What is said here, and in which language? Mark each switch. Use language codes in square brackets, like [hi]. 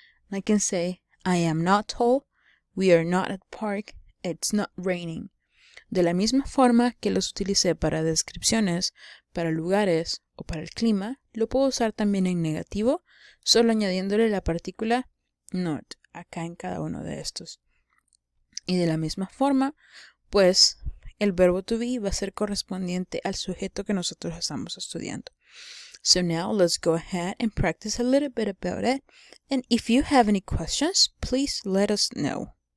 [en] I can say, I am not tall, we are not at the park, it's not raining. [es] De la misma forma que los utilicé para descripciones, para lugares o para el clima, lo puedo usar también en negativo, solo añadiéndole la partícula not acá en cada uno de estos. Y de la misma forma, pues el verbo to be va a ser correspondiente al sujeto que nosotros estamos estudiando. [en] So now let's go ahead and practice a little bit about it. And if you have any questions, please let us know.